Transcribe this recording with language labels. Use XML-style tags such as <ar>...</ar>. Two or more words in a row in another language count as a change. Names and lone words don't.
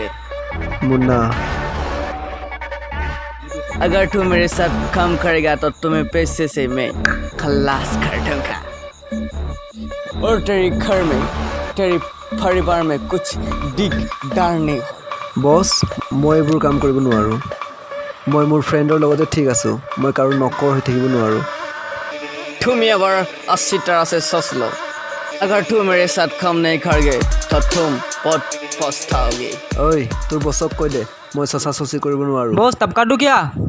<hi>मुन्ना। अगर तू मेरे साथ काम करेगा तो तुम्हें पैसे से मैं खल्लास कर दूंगा और तेरे घर में, तेरे परिवार में कुछ दिगदार नहीं हो।</hi> <as>বছ মই এইবোৰ কাম কৰিব নোৱাৰোঁ। মই মোৰ ফ্ৰেণ্ডৰ লগতে ঠিক আছোঁ। মই কাৰো নকৰ হৈ থাকিব নোৱাৰোঁ।</as> <hi>तुम ये बार 80 तरह से सोच लो। अगर तू मेरे साथ काम नहीं करोगे तो तुम बहुत पछताओगे।</hi> <as>ঐ তোৰ বছক কৈ দে মই চচা চচি কৰিব নোৱাৰোঁ।</as> <hi>बॉस तब काटू क्या?</hi>